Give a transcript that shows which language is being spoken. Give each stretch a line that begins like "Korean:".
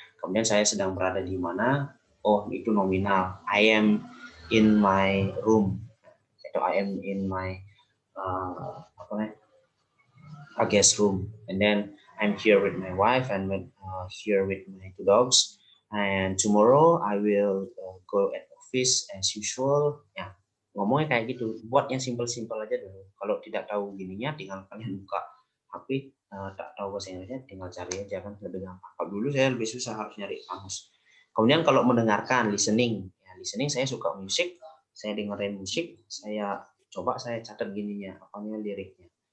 Indonesian: Kemudian saya sedang berada di mana? Oh itu nominal.
English: I am in my room.
Indonesian: Atau
English: I am in my a guest room, and then I'm here with my wife and here with my 2 dogs, and tomorrow I will go at office as usual.
Indonesian: Ya, ngomongnya kayak gitu, buat yang simple-simple aja dulu. Kalau tidak tahu gininya, tinggal kalian buka HP, tak tahu bahasa Inggrisnya, tinggal cari aja, kan lebih gampang. Kalau dulu saya lebih susah, harus nyari kamus. Kemudian kalau mendengarkan, listening, ya listening saya suka musik, saya dengerin musik, saya coba saya catat gininya, apanya liriknya.